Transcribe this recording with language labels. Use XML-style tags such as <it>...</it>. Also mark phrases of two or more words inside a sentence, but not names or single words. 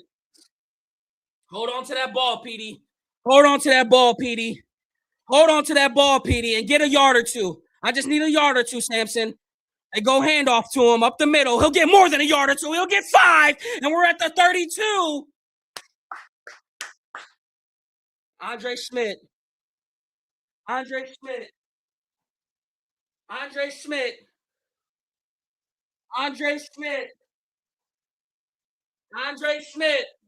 <en>Hold on to that ball, Petey. Hold on to that ball, Petey. Hold on to that ball, Petey, and get a yard or two. I just need a yard or two, Samson. They go handoff to him up the middle. He'll get more than a yard or two. He'll get 5, and we're at the 32. Andre Schmidt. Andre Schmidt. Andre Schmidt. Andre Schmidt. Andre Schmidt.</en>